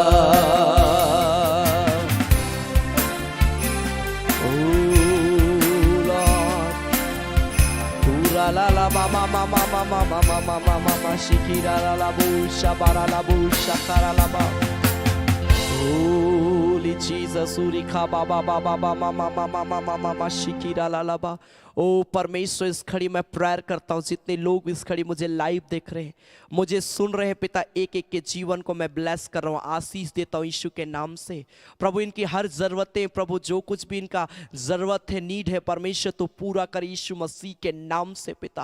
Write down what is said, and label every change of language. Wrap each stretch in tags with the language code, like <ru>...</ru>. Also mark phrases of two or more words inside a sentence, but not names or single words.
<en>ला ला मामा मामा मामा मामा मामा मामा शिकिरा ला ला बू शाबारा ला बू शकारा ला बा। Holy Jesus, Urikha Baba Baba Mama Mama Mama Mama Shikira Lalaba।</en> <hi>ओ परमेश्वर, इस घड़ी मैं प्रेयर करता हूँ, जितने लोग इस घड़ी मुझे लाइव देख रहे हैं, मुझे सुन रहे हैं पिता, एक एक के जीवन को मैं ब्लेस कर रहा हूँ, आशीष देता हूँ यीशु के नाम से। प्रभु इनकी हर ज़रूरतें, प्रभु जो कुछ भी इनका ज़रूरत है, नीड है, परमेश्वर तो पूरा कर यीशु मसीह के नाम से पिता।</hi>